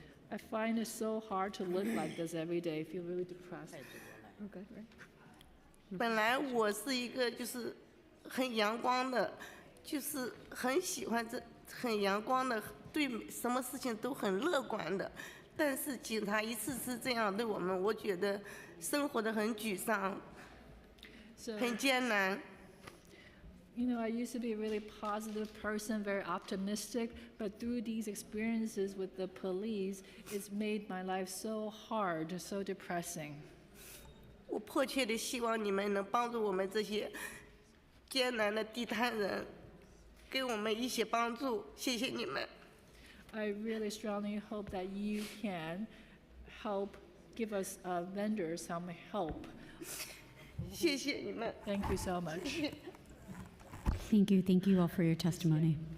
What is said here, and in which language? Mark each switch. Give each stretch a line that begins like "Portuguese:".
English: I find it so hard to live like this every day. I feel really depressed. Okay, right?
Chinese: 本来我是一个就是很阳光的，就是很喜欢很阳光的，对什么事情都很乐观的。但是警察一次次这样对我们，我觉得生活的很沮丧，很艰难。
English: You know, I used to be a really positive person, very optimistic, but through these experiences with the police, it's made my life so hard, so depressing.
Chinese: 我迫切的希望你们能帮助我们这些艰难的地摊人，给我们一些帮助，谢谢你们。
English: I really strongly hope that you can help give us vendors some help.
Chinese: 谢谢你们。
English: Thank you so much. Thank you all for your testimony.